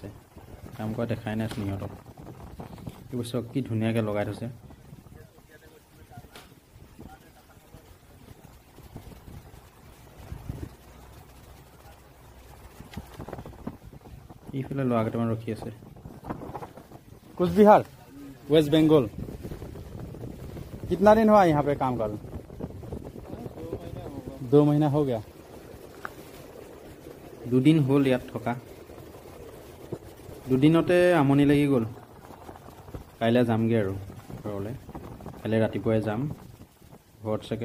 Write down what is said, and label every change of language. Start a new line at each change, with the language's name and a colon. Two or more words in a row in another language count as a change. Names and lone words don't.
Assamese: কাম কৰা দেখাই নাইচোন সিহঁতক। এইবোৰ চব কি ধুনীয়াকৈ লগাই থৈছে। এইফালে ল'ৰা কেইটামান ৰখি আছে।
Hindi: कुचबिहार, वेस्ट बंगाल। कितना दिन हुआ यहाँ पे काम कर? 2 महीना हो गया।
Assamese: দুদিন হ'ল ইয়াত থকা। দুদিনতে আমনি লাগি গ'ল। কাইলৈ যামগৈ আৰু ঘৰলৈ। কাইলৈ ৰাতিপুৱাই যাম ঘৰত চাগে।